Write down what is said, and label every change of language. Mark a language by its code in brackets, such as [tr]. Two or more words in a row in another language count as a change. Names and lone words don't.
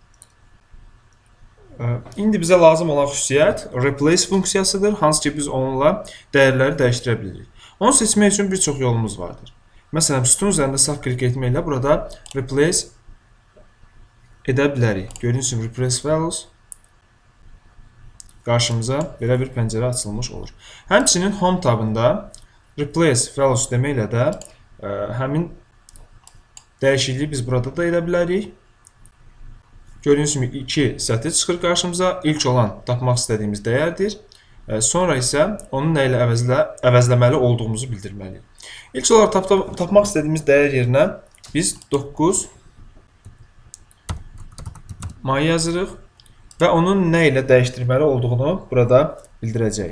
[az] İndi bizə lazım olan xüsusiyyət replace funksiyasıdır, hansı ki biz onunla dəyərləri dəyişdirə bilirik. Onu seçmək üçün bir çox yolumuz vardır. Məsələn, sütun üzərində sağ klik etməklə burada replace edə bilərik. Gördüyünüz kimi [en] replace values [az] qarşımıza belə bir pəncərə açılmış olur. Həmçinin home tabında [en] replace values [az] deməklə də həmin dəyişikliyi biz burada da edə bilərik. Gördüyünüz kimi 2 sətr çıxır qarşımıza. İlk olan tapmaq istədiyimiz dəyərdir. Sonra isə onu nə ilə əvəzləməli olduğumuzu bildirməliyik. İlk olaraq tapmaq istədiyimiz dəyər yerinə biz 9 may yazırıq və onun nə ilə dəyişdirməli olduğunu burada bildirəcəyik.